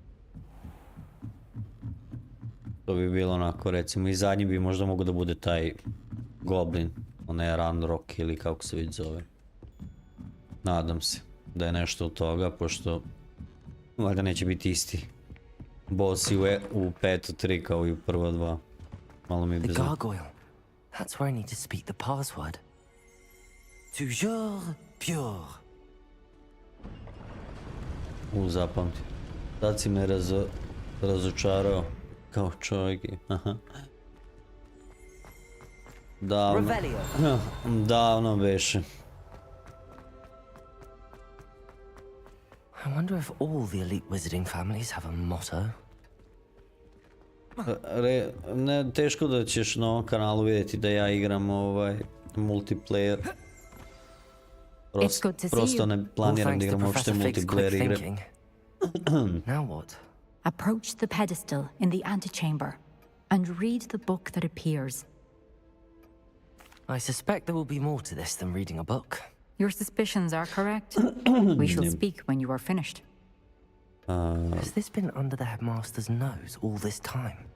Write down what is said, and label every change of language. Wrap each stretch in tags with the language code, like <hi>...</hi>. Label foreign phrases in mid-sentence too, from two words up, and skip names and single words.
<bs>To bi bilo onako, recimo, i zadnji bi možda mogo da bude taj Goblin, onaj Ranrock ili kako se već zove. Nadam se da je nešto od toga, pošto valjda neće biti isti bossi u petu 3 kao i u prva 2. Malo mi je bez...</bs> <en>That's where I need to speak the password.</en> <fr>Toujours pure.</fr> <bs>Zapamti. Sad si me razočarao kao čovjek. Davno beše.</bs> <en>I wonder if all the elite wizarding families have a motto.</en> <bs>Teško da ćeš na ovom kanalu vidjeti da ja igram multiplayer. Prosto ne planiram da igram uopšte multiplayer igre.</bs> <en>Now what? Approach the pedestal in the antechamber and read the book that appears. I suspect there will be more to this than reading a book. Your suspicions are correct. We shall speak when you are finished. Has this been under the headmaster's nose all this time?</en>